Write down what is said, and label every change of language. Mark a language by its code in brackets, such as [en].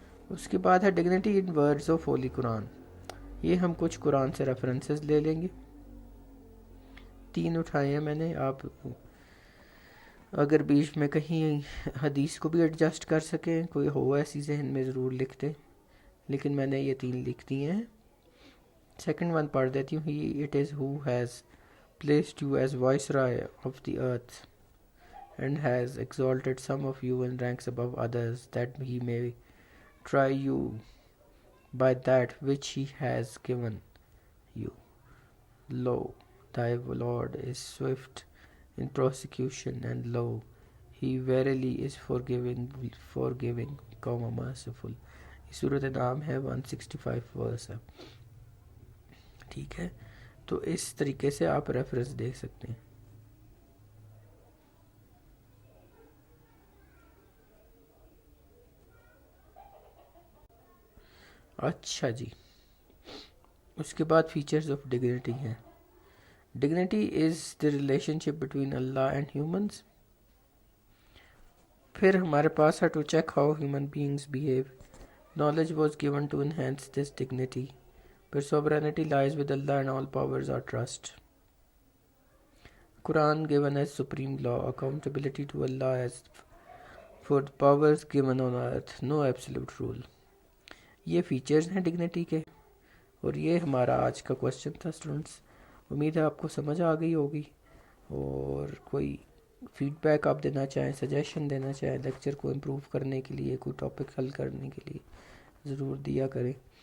[ur] اس کے بعد ہے [en] Dignity in words of holy Quran. [ur] یہ ہم کچھ قرآن سے ریفرنسز لے لیں گے. 3 اٹھائے ہیں میں نے، آپ اگر بیچ میں کہیں حدیث کو بھی ایڈجسٹ کر سکیں، کوئی ہو ایسی ذہن میں ضرور لکھ دیں، لیکن میں نے یہ 3 لکھ دی ہیں. سیکنڈ ون پڑھ دیتی ہوں. [en] He it is who has placed you as viceroy of the earth and has exalted some of you in ranks above others, that he may try you by that which he has given you. Lo, thy Lord is swift in prosecution, and lo, he verily is forgiving, comma merciful. [ur] یہ سورۃ انعام ہے، 165 ورس ہے. ٹھیک ہے، تو اس طریقے سے آپ ریفرنس دیکھ سکتے ہیں. اچھا جی، اس کے بعد فیچرز آف ڈگنیٹی ہیں. [en] Dignity is the relationship between Allah and humans. [ur] پھر ہمارے پاس ہے [en] To check how human beings behave. Knowledge was given to enhance this dignity. پھر sovereignty lies with Allah and all powers are trust. Quran given as supreme law, accountability to Allah as for the powers given on earth, no absolute rule. [ur] یہ features ہیں dignity کے، اور یہ ہمارا آج کا question تھا اسٹوڈنٹس. امید ہے آپ کو سمجھ آ گئی ہوگی، اور کوئی فیڈ بیک آپ دینا چاہیں، سجیشن دینا چاہیں لیکچر کو امپروو کرنے کے لیے، کوئی ٹاپک حل کرنے کے لیے، ضرور دیا کریں.